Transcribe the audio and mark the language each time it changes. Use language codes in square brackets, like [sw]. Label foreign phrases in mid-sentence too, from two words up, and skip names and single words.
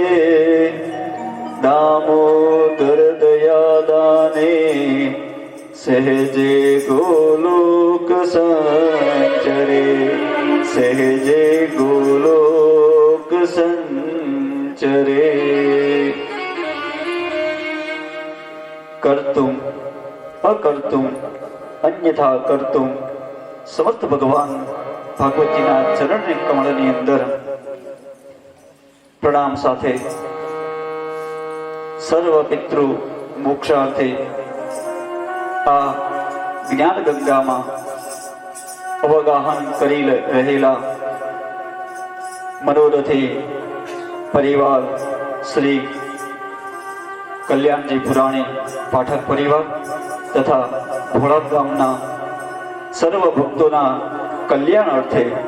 [sa] दामोदर दयादाने सहजे गोलोक संचरे सहजे गोलोक संचरे कर्तुम अकर्तुम अन्यथा कर्तुम समर्थ भगवान [gu] ભાગવતજીના ચરણની કમળની અંદર પ્રણામ સાથે સર્વ પિતૃ મોક્ષાર્થે આ જ્ઞાન ગંગામાં અવગાહન કરી રહેલા મનોરથી પરિવાર શ્રી કલ્યાણજી પુરાણી પાઠક પરિવાર તથા ભોળા ગામના સર્વ ભક્તોના કલ્યાણ અર્થે